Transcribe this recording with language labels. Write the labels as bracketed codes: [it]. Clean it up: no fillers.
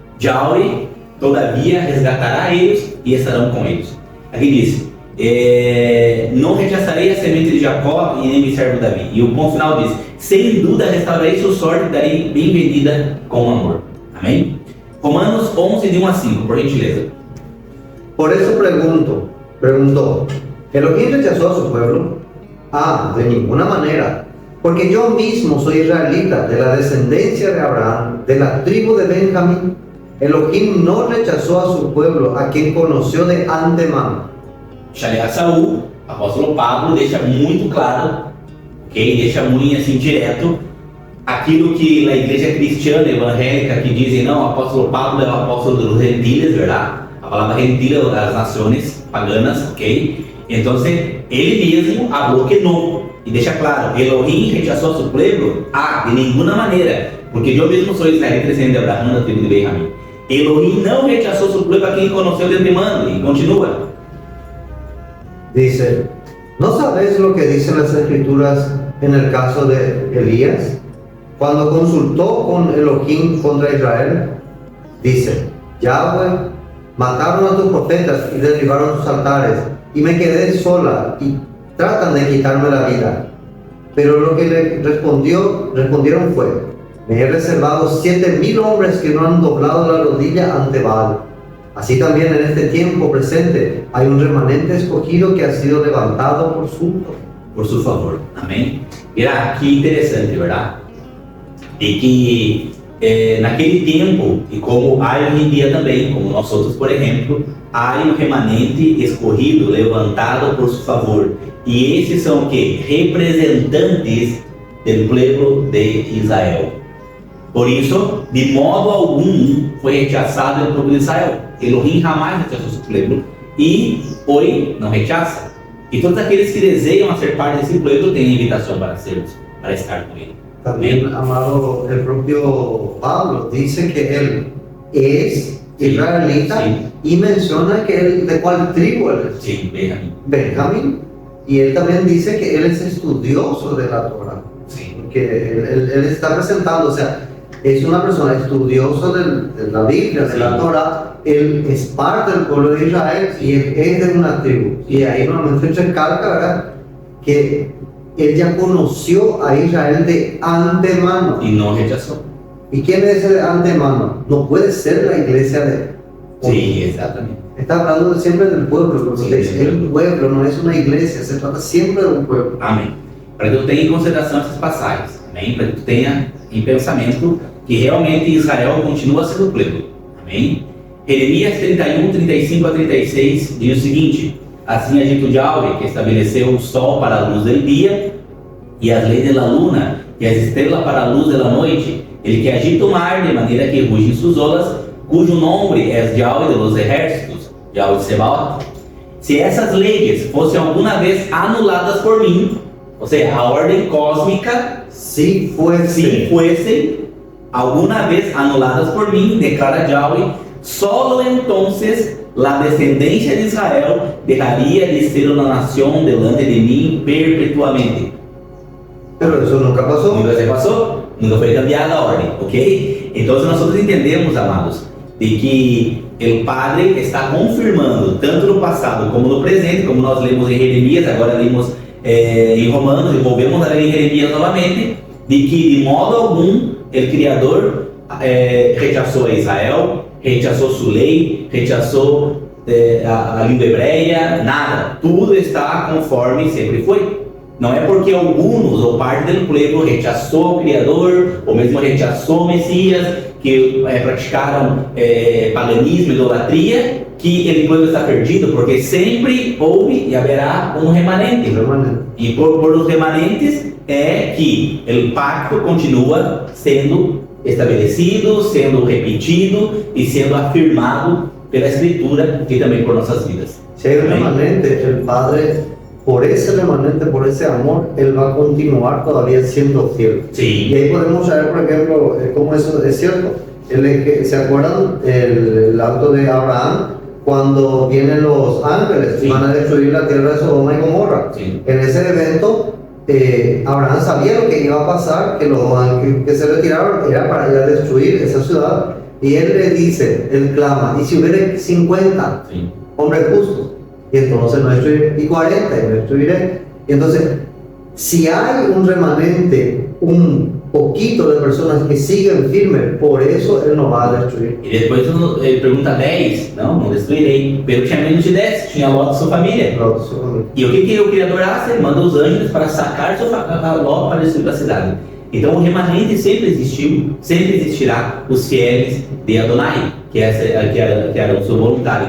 [pt] Yahweh, todavia, resgatará eles e estarão com eles. Aqui diz, não rechaçarei a semente de Jacó e nem me servo Davi. E o ponto final diz, sem dúvida restaurarei sua sorte e darei bem-vinda com amor. Amém? Romanos 11, de 1 a 5, por gentileza. [es] Por eso preguntó, ¿Elohim rechazó a su pueblo? Ah, de ninguna manera, porque yo mismo soy israelita, de la descendencia de Abraham, de la tribu de Benjamín. Elohim no rechazó a su pueblo, a quien conoció de antemano. [pt] Shaliach Saul, apóstolo Pablo, deixa muito claro, ok? Deixa muito assim direto aquilo que a igreja cristiana evangélica que dizem, não, o apóstolo Pablo é o apóstolo dos gentiles, verdade? A palavra gentil das nações paganas, ok? Então, ele mesmo falou que não, e deixa claro, Elohim rechazou seu pueblo? Ah, de nenhuma maneira, porque eu mesmo sou israelita descendente de Abraão, da tribo de Benjamim. Elohim não rechazou seu pueblo a quem conheceu de antemano, e continua. [es] Dice, ¿no sabéis lo que dicen las escrituras en el caso de Elías? Cuando consultó con Elohim contra Israel, dice, Yahweh, mataron a tus profetas y derribaron sus altares, y me quedé sola y tratan de quitarme la vida. Pero lo que le respondieron fue, me he reservado 7,000 hombres que no han doblado la rodilla ante Baal. Así también en este tiempo presente hay un remanente escogido que ha sido levantado por su favor. [pt] Amém? Mira, que interessante, verdade? E que naquele tempo, e como há hoje em dia também, como nós outros, por exemplo, há um remanente escorrido, levantado por seu favor. E esses são o quê? Representantes do povo de Israel. Por isso, de modo algum, foi rechaçado o povo de Israel. Elohim jamais rechazou seu povo e hoje não rechaça. E todos aqueles que desejam ser parte desse povo têm invitação para estar com ele. [es] También, amado, el propio Pablo dice que él es israelita, sí, y menciona que él, ¿de cuál tribu él es? Sí, Benjamín. Benjamín. Y él también dice que él es estudioso de la Torah. Sí. Que él está presentando, o sea, es una persona estudiosa de la Biblia, de la Torah. Él es parte del pueblo de Israel y él es de una tribu. Y ahí normalmente se recalca, ¿verdad?, que él ya conoció a Israel de antemano. Y no rechazó. ¿Y quién es ese de antemano? No puede ser la iglesia de... Sí, exactamente. Está hablando siempre del pueblo, Sí, es un pueblo, no es una iglesia, se trata siempre de un pueblo. [pt] Amém. Para que tu tenha em consideração essas passagens. Amém? Para que tu tenha em pensamento que realmente Israel continua sendo povo. Amém? Jeremias 31, 35 a 36 diz o seguinte: assim agito Yahweh, que estabeleceu o sol para a luz do dia, e as leis da luna, e as estrelas para a luz da noite, ele que agita o mar de maneira que rugem suas olas, cujo nome é Yahweh de los exércitos, Yahweh de Sebaot. Se essas leis fossem alguma vez anuladas por mim, ou seja, a ordem cósmica, [es] Si fuese [pt] alguma vez anuladas por mim, declara Yahweh, [es] solo entonces la descendencia de Israel dejaría de ser una nación delante de mí perpetuamente. Pero eso nunca pasó. [pt] Nunca se passou, nunca foi cambiada a ordem, ok? Então nós entendemos, amados, de que o Padre está confirmando, tanto no passado como no presente, como nós lemos em Jeremias, agora lemos em Romanos, e volvemos a ler em Jeremias novamente, de que de modo algum o Criador rechaçou a Israel, rechaçou sua lei, rechaçou a língua hebreia, nada. Tudo está conforme sempre foi. Não é porque alguns ou parte do povo rechaçou o Criador, ou mesmo rechaçou o Messias, que praticaram paganismo, idolatria, que ele pueblo está perdido, porque sempre houve e haverá um remanente. E por os remanentes é que o pacto continua sendo estabelecido, sendo repetido e sendo afirmado pela Escritura e também por nossas vidas. [es] Si hay un remanente, el Padre, por ese remanente, por ese amor, Él va a continuar todavía siendo fiel. Sí. Y ahí podemos saber, por ejemplo, cómo eso es cierto. ¿Se acuerdan el acto de Abraham? Cuando vienen los ángeles y van a destruir la tierra de Sodoma y Gomorra. Sí. En ese evento, Abraham sabía lo que iba a pasar, que los que se retiraron era para ir a destruir esa ciudad. Y él le dice, él clama, ¿y si hubiera 50 Sí. hombres justos? Y entonces no destruiré, y 40 y no destruiré. Y entonces, si hay un remanente, un poquito de personas que siguen firmes, por eso Él no va a destruir. [pt] E depois ele pergunta 10, não destruirei. Pedro tinha menos de 10, tinha Ló e sua família. E o que o Criador faz? Ele manda os anjos para sacar Ló para destruir a cidade. Então o remanente sempre existiu, sempre existirá os fiéis de Adonai, que era o seu voluntário.